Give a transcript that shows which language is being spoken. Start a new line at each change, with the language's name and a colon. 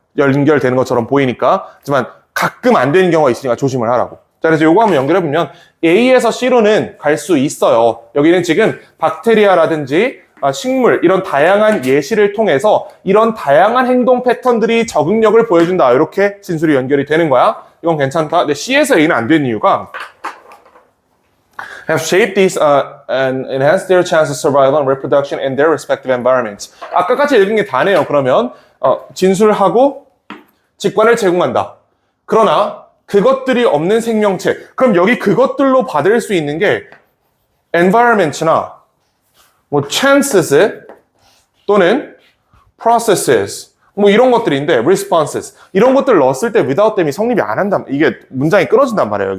Korean: 연결되는 것처럼 보이니까. 하지만 가끔 안 되는 경우가 있으니까 조심을 하라고. 자, 그래서 요거 한번 연결해보면 A에서 C로는 갈 수 있어요. 여기는 지금 박테리아라든지 식물 이런 다양한 예시를 통해서 이런 다양한 행동 패턴들이 적응력을 보여준다. 이렇게 진술이 연결이 되는 거야. 이건 괜찮다. 근데 C에서 A는 안 되는 이유가
English: have shaped these and enhanced their chance of survival and reproduction in their respective environments.
Korean: 아까까지 읽은 게 다네요. 그러면 진술하고 직관을 제공한다. 그러나 그것들이 없는 생명체. 그럼 여기 그것들로 받을 수 있는 게 environment나 뭐 chances 또는 processes 뭐 이런 것들인데 responses 이런 것들 넣었을 때 without them이 성립이 안 한단 이게 문장이 끊어진단 말이에요.